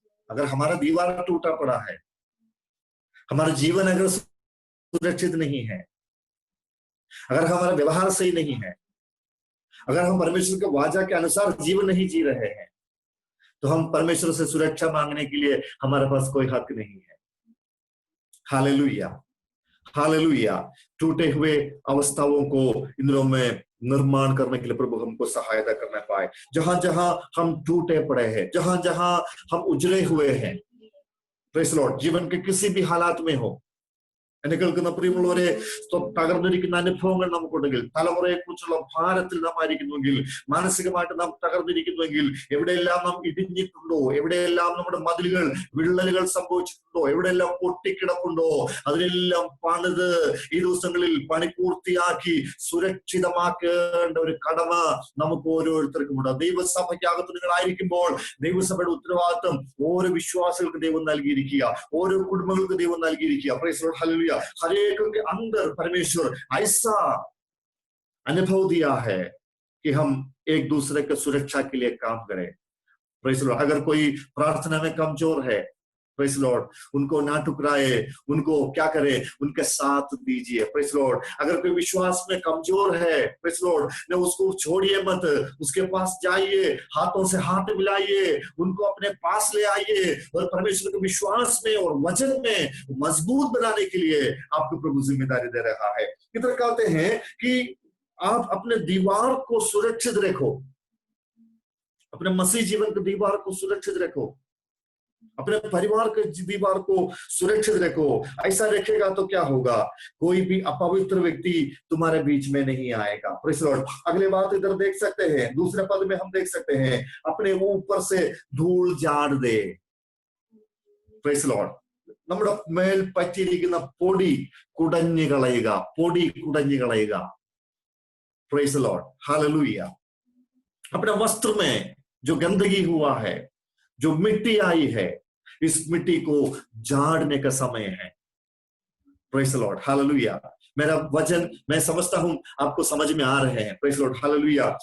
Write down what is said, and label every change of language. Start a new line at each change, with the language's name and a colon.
Hindi: अगर हमारा दीवार टूटा पड़ा है, हमारा जीवन अगर सुरक्षित नहीं है, अगर हमारा व्यवहार सही नहीं है, अगर हम परमेश्वर के वाचा के अनुसार जीवन नहीं जी रहे हैं, तो हम परमेश्वर से सुरक्षा मांगने के लिए हमारे पास कोई हक नहीं है। Hallelujah, hallelujah. टूटे हुए अवस्थाओं को इन दिनों में निर्माण करने के लिए प्रभु हमको सहायता करना पाए। जहां जहां हम टूटे पड़े हैं, जहां जहां हम उजड़े हुए हैं,
English: praise the Lord,
Hindi: जीवन के किसी भी हालात में हो,
Malayalam: എന്നെ കേൾക്കുന്ന പ്രിയമുള്ളവരെ, തകർന്നിരിക്കുന്ന അനുഭവങ്ങൾ നമുക്കുണ്ടെങ്കിൽ, തലമുറയെ കുറിച്ചുള്ള ഭാരത്തിൽ നാം ആയിരിക്കുന്നുവെങ്കിൽ, മാനസികമായിട്ട് നാം തകർന്നിരിക്കുന്നുവെങ്കിൽ, എവിടെയെല്ലാം നാം ഇടിഞ്ഞിട്ടുണ്ടോ, എവിടെയെല്ലാം നമ്മുടെ മതിലുകൾ വിള്ളലുകൾ സംഭവിച്ചിട്ടുണ്ടോ, എവിടെയെല്ലാം പൊട്ടിക്കിടപ്പുണ്ടോ, അതിനെല്ലാം പണിത് ഈ ദിവസങ്ങളിൽ പണി പൂർത്തിയാക്കി സുരക്ഷിതമാക്കേണ്ട ഒരു കടമ നമുക്ക് ഓരോരുത്തർക്കുമുണ്ട്. ദൈവസഭയ്ക്കകത്ത് നിങ്ങളായിരിക്കുമ്പോൾ ദൈവസഭയുടെ ഉത്തരവാദിത്വം ഓരോ വിശ്വാസികൾക്ക് ദൈവം നൽകിയിരിക്കുക, ഓരോ കുടുംബങ്ങൾക്ക് ദൈവം നൽകിയിരിക്കുക.
English: Praise the lord, hallelujah.
Hindi: हर एक के अंदर परमेश्वर ऐसा अनुभव दिया है कि हम एक दूसरे के सुरक्षा के लिए काम करें।
English: Praise the Lord.
Hindi: अगर कोई प्रार्थना में कमजोर है,
English: praise the Lord,
Hindi: उनको ना टुकराए, उनको क्या करे, उनके साथ दीजिए। Praise the Lord. अगर कोई विश्वास में कमजोर है,
English: praise the Lord,
Hindi: ने उसको छोड़िए मत, उसके पास जाइए, हाथों से हाथ मिलाइए, उनको अपने पास ले आइए और परमेश्वर के विश्वास में और वचन में मजबूत बनाने के लिए आपको प्रभु जिम्मेदारी दे रहा है। इधर कहते हैं कि आप अपने दीवार को सुरक्षित रखो, अपने मसीह जीवन की दीवार को सुरक्षित रखो, अपने परिवार के दीवार को सुरक्षित रखो। ऐसा रखेगा तो क्या होगा, कोई भी अपवित्र व्यक्ति तुम्हारे बीच में नहीं आएगा।
English: Praise the Lord.
Hindi: अगले बात इधर देख सकते हैं, दूसरे पद में हम देख सकते हैं, अपने ऊपर से धूल झाड़ दे।
English: Praise the Lord.
Malayalam: നമ്മുടെ മേൽ പറ്റിയിരിക്കുന്ന പൊടി കുടഞ്ഞു കളയുക, പൊടി കുടഞ്ഞു കളയുക।
English: praise the lord,
Hindi: hallelujah. अपने वस्त्र में जो गंदगी हुआ है, जो मिट्टी आई है, इस मिट्टी को झाड़ने का समय है।
English: praise the Lord,
Hindi: hallelujah. मेरा वचन मैं समझता हूं आपको समझ में आ रहे हैं। Praise the Lord, hallelujah.